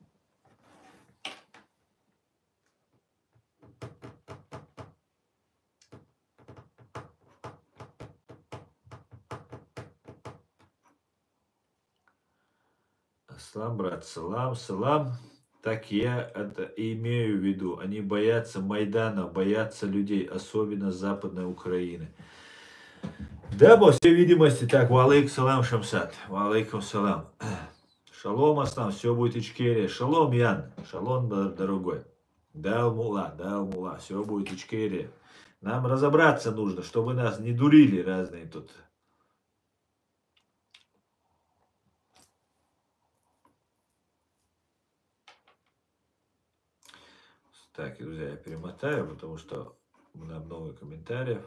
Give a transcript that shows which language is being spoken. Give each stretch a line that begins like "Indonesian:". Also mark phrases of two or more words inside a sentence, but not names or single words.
Russian: Салам, брат, салам. Так я это имею в виду. Они боятся Майдана, боятся людей, особенно Западной Украины. Да, по всей видимости, так,
Arabic: وعليكم السلام, Шамсат, وعليكم السلام.
Russian: Шалом, Аслам, все будет Ичкерия. Шалом, Ян, шалом, дорогой. Дал мула, все будет Ичкерия. Нам разобраться нужно, чтобы нас не дурили разные тут. Так, друзья, я перемотаю, потому что у нас много комментариев.